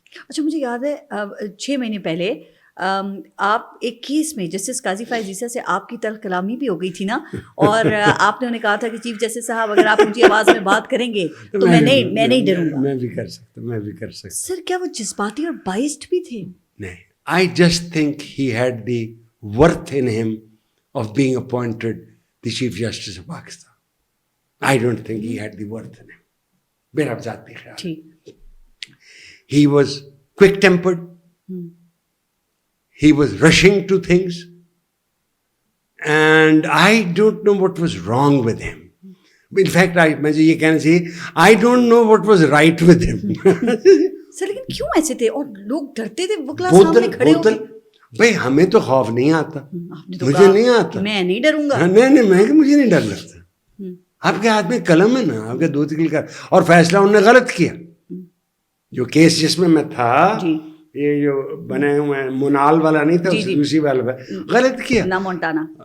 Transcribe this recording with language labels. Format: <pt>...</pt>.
<ur>اچھا مجھے یاد ہے 6 مہینے پہلے آپ ایک کیس میں جسٹس قاضی فیض عیسیٰ سے آپ کی تلخ کلامی بھی ہو گئی تھی نا, اور آپ نے انہیں کہا تھا کہ چیف جسٹس صاحب اگر آپ اونچی آواز میں بات کریں گے تو میں نہیں ڈروں گا. میں بھی کر سکتا. سر کیا وہ جذباتی اور بائسڈ بھی تھے؟</ur> <en>نہیں, I just think he had the worth in him of being appointed the Chief Justice of Pakistan. I don't think he had the worth in him.</en> <ur>میرا ذاتی خیال.</ur> <en>He was quick-tempered. He was rushing to things. And I don't know what was wrong with him. In fact,</en> <ur>مجھے یہ کہنا چاہیے,</ur> <en>I don't know what was right with him.</en> <ur>سر لیکن کیوں ایسے تھے, اور لوگ ڈرتے تھے وکلا سامنے کھڑے ہو کے؟ بھائی ہمیں تو خوف نہیں آتا, مجھے نہیں آتا, میں نہیں ڈروں گا. نہیں مجھے نہیں ڈر لگتا. آپ کے ہاتھ میں قلم ہے نا, آپ کے 2 کر, اور فیصلہ انہوں نے غلط کیا. جو کیس جس میں تھا, یہ جو بنے ہوئے منال والا نہیں تھا, دوسری والا غلط کیا, لامونٹانا.</ur>